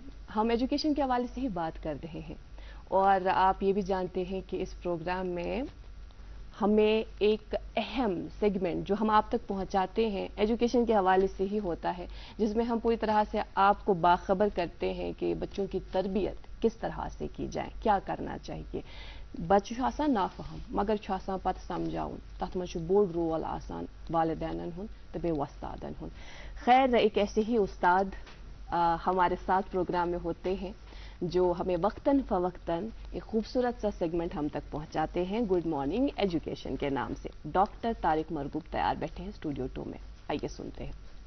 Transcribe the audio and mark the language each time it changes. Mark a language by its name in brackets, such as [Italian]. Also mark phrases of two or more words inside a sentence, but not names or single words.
[Urdu] ہم ایجوکیشن کے حوالے سے ہی بات کر رہے ہیں, اور آپ یہ بھی جانتے ہیں کہ اس پروگرام میں ہمیں ایک اہم سیگمنٹ جو ہم آپ تک پہنچاتے ہیں ایجوکیشن کے حوالے سے ہی ہوتا ہے, جس میں ہم پوری طرح سے آپ کو باخبر کرتے ہیں کہ بچوں کی تربیت کس طرح سے کی جائے, کیا کرنا چاہیے. [Kashmiri] بچہ چھُ آسان نافہم مگر چھُ آسان پتہ سمجھاؤن, تتھ منٛز چھُ بوٚڑ رول آسان والدینن ہُنٛد تہٕ بیٚیہِ وۄستادن ہُنٛد. [Urdu] خیر ایک ایسے ہی استاد ہمارے ساتھ پروگرام میں ہوتے ہیں جو ہمیں وقتاً فوقتاً ایک خوبصورت سا سیگمنٹ ہم تک پہنچاتے ہیں, گڈ مارننگ ایجوکیشن کے نام سے. ڈاکٹر طارق مرغوب تیار بیٹھے ہیں اسٹوڈیو 2 میں, آئیے سنتے ہیں.